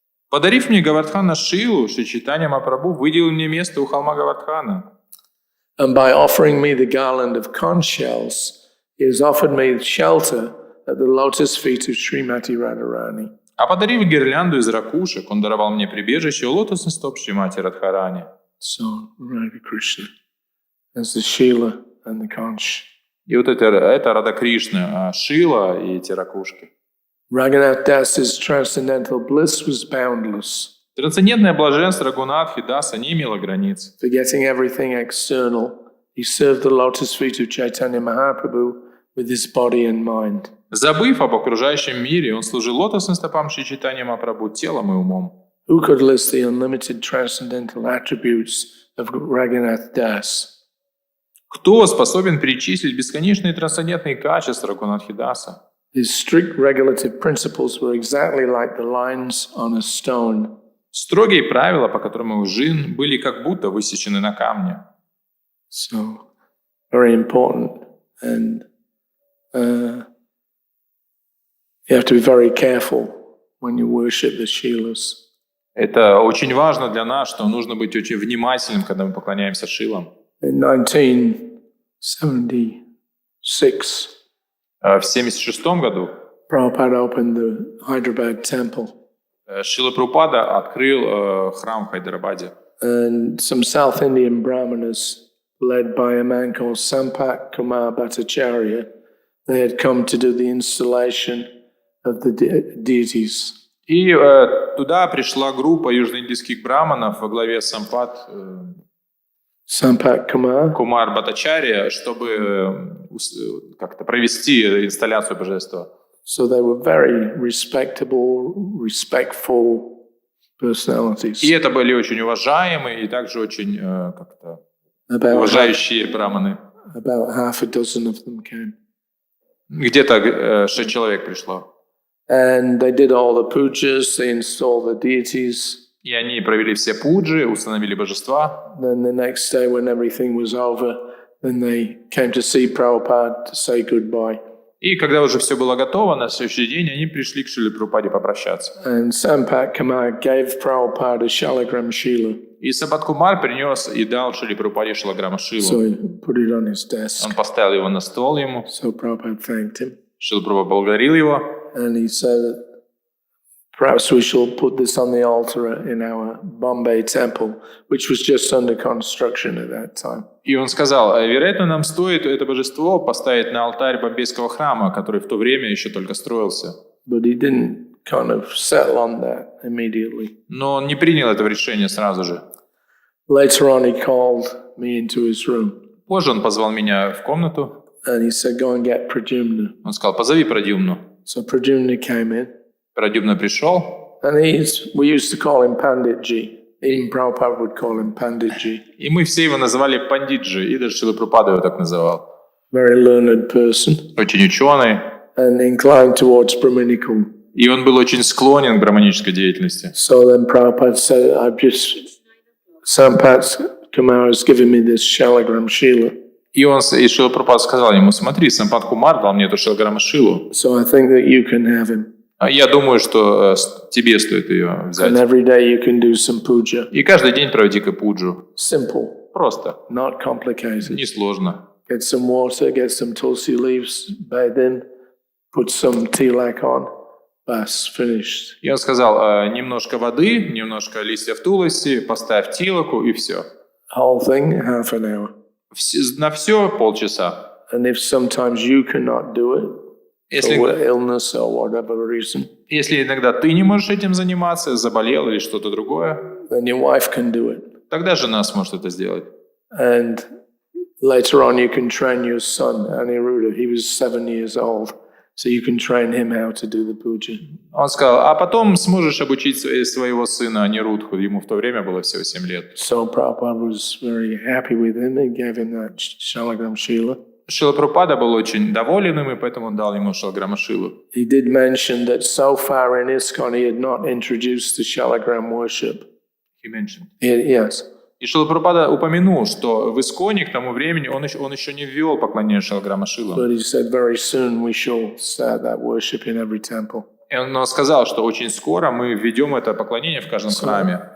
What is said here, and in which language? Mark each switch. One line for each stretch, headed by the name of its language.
Russian: Подарив мне Говардхана Шилу, Шри Чайтанья Махапрабху выделил мне место у холма Говардхана.
English: And by offering me the garland of conch shells, he has offered me shelter at the lotus feet of Srimati Radharani.
Russian: А подарив гирлянду из ракушек, он даровал мне прибежище у лотосных стоп Шримати Радхарани.
English: So, Radha Krishna, as the Shila and the conch.
Russian: И вот это Рада Кришна, Шила и эти ракушки.
English: Raghunath Das's transcendental bliss was boundless.
Russian: Трансцендентное блаженство Рагунатхи Даса не имело границ.
English: Forgetting everything external, he served the lotus feet of Chaitanya Mahaprabhu with his body and mind.
Russian: Забыв об окружающем мире, он служил лотосным стопам Шри Чайтаньи Махапрабху телом и умом.
English: Who could list the unlimited transcendental attributes of Raghunath Das?
Russian: Кто способен перечислить бесконечные трансцендентные качества Рагунатхи Даса?
English: His strict regulative principles were exactly like the lines on a stone.
Russian: Строгие правила, по которым его жизнь, были как будто высечены на камне.
English: So, very important. And you have to be very careful when you worship the Shilas.
Russian: Это очень важно для нас, что нужно быть очень внимательным, когда мы поклоняемся Шилам.
English: In 1976,
Russian: В 1976 году
English: Prabhupada opened the Hyderabad temple.
Russian: Шрила Прабхупада открыл храм в Хайдарабаде.
English: And some South Indian Brahmanas, led by a man called Sampak Kumar Bhattacharya, they had come to do the installation of the deities.
Russian: И туда пришла группа южноиндийских браманов во главе с
English: Sampak Kumar.
Russian: Кумар Бхаттачарья, чтобы как-то провести инсталляцию божества.
English: So they were very respectable, respectful personalities.
Russian: И это были очень уважаемые и также очень как-то уважающие браманы.
English: About half a dozen of them came.
Russian: Где-то 6 человек пришло.
English: And they did all the pujas, they installed the deities.
Russian: И они провели все пуджи, установили божества.
English: Then the next day when everything was over, then they came to see Prabhupada to say goodbye.
Russian: И когда уже все было готово, на следующий день они пришли к Шриле Прабхупаде попрощаться.
English: And Sampak Kumar gave Prabhupada a Shalagram Shila.
Russian: И Сампат Кумар принес и дал Шриле Прабхупаде Шалаграма
English: So
Russian: Шилу.
English: he put it on his desk.
Russian: Он поставил его на стол ему.
English: So Prabhupada thanked him.
Russian: Шрила Прабхупада благодарил его.
English: And he said that perhaps we shall put this on the altar in our Bombay temple, which was just under construction at that time.
Russian: И он сказал, вероятно, нам стоит это божество поставить на алтарь Бомбейского храма, который в то время еще только строился.
English: But he didn't kind of settle on that immediately.
Russian: Но он не принял это решение сразу же.
English: Later on, he called me into his room
Russian: Позже он позвал меня в комнату.
English: and he said, "Go and get Pradyumna."
Russian: Он сказал, позови Прадюмну.
English: So Pradyumna came in,
Russian: Прадюмна пришел.
English: and we used to call him Panditji. Even Prabhupada would call him Panditji.
Russian: И мы все его называли Пандиджи, и даже Шрила Прабхупада его так называл.
English: Very learned person
Russian: Очень ученый.
English: and inclined towards Brahminical.
Russian: И он был очень склонен к браманической деятельности.
English: So then Prabhupada said, Sampat Kumar has given me this Shalagram Shila.
Russian: И Шрила Прабхупада сказал ему, смотри, Сампат Кумар дал мне эту Шалаграма Шилу.
English: So I think that you can have him.
Russian: Я думаю, что тебе стоит ее
English: And
Russian: взять.
English: every day you can do some puja.
Russian: И каждый день проводи-ка пуджу.
English: Simple,
Russian: Просто.
English: not complicated.
Russian: Несложно.
English: Get some water, get some tulsi leaves, bathe in, put some tilak on. Bas, finished.
Russian: И он сказал, немножко воды, немножко листьев туласи, поставь тилоку и все.
English: Whole thing, half an hour.
Russian: На все полчаса.
English: And if sometimes you cannot do it,
Russian: Если,
English: for illness or whatever reason,
Russian: если иногда ты не можешь этим заниматься, заболел или что-то другое,
English: then your wife can do it.
Russian: тогда жена сможет это сделать.
English: And later on you can train your son, Aniruddha. He was 7 years old. So you can train him how to do the puja.
Russian: Он сказал, а потом сможешь обучить своего сына Анирудху, ему в то время было всего 7 лет.
English: So Prabhupada was very happy with him and gave him that Shalagram Shila.
Russian: Шрила Прабхупада был очень доволен им, и поэтому он дал ему Шалаграма Шилу.
English: He did mention that so far in ISKCON he had not introduced the Shalagram worship. Yes.
Russian: И Шрила Прабхупада упомянул, что в Исконе к тому времени он еще не ввел поклонение Шалаграма Шилу.
English: But he said very soon we shall start that worship in every temple.
Russian: И он сказал, что очень скоро мы введем это поклонение в каждом храме.